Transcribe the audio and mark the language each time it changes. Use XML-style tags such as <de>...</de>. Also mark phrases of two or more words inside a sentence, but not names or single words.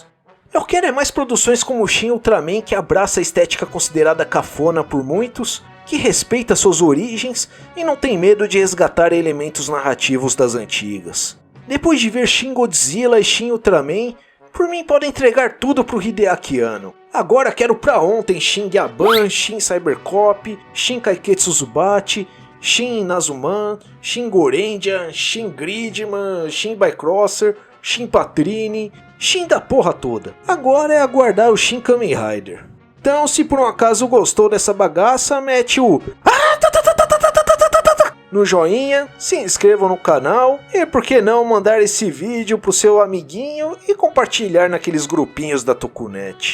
<pt>Eu quero é mais produções como Shin Ultraman, que abraça a estética considerada cafona por muitos, que respeita suas origens e não tem medo de resgatar elementos narrativos das antigas. Depois de ver Shin Godzilla e Shin Ultraman, por mim pode entregar tudo pro Hideaki Anno. Agora quero pra ontem Shin Gyaban, Shin Cybercop, Shin Kaiketsu Zubachi, Shin Nazuman, Shin Gorendia, Shin Gridman, Shin Bycrosser, Shin Patrine, Shin da porra toda. Agora é aguardar o Shin Kamen Rider. Então, se por um acaso gostou dessa bagaça, mete o no joinha, se inscreva no canal e por que não mandar esse vídeo pro seu amiguinho e compartilhar naqueles grupinhos da Tokunet.</pt>